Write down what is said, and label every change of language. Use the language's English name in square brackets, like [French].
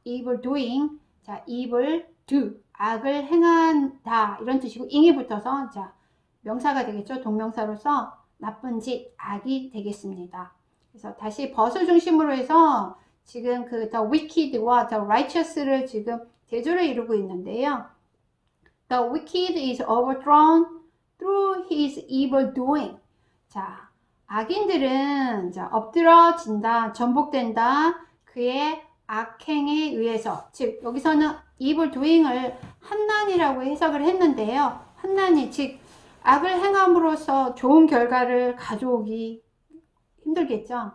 [Korean] evil doing. 자, evil do. 악을 행한다. 이런 뜻이고 ing이 붙어서 자, 명사가 되겠죠. 동명사로서 나쁜 짓, 악이 되겠습니다. 그래서 다시 벗을 중심으로 해서 지금 그 the wicked와 the righteous를 지금 대조를 이루고 있는데요. [English] The wicked is overthrown through his evil doing. [Korean] 자, 악인들은 자, 엎드러진다, 전복된다. 그의 악행에 의해서. 즉 여기서는 evil doing을 환난이라고 해석을 했는데요. 환난이 즉 악을 행함으로써 좋은 결과를 가져오기 힘들겠죠.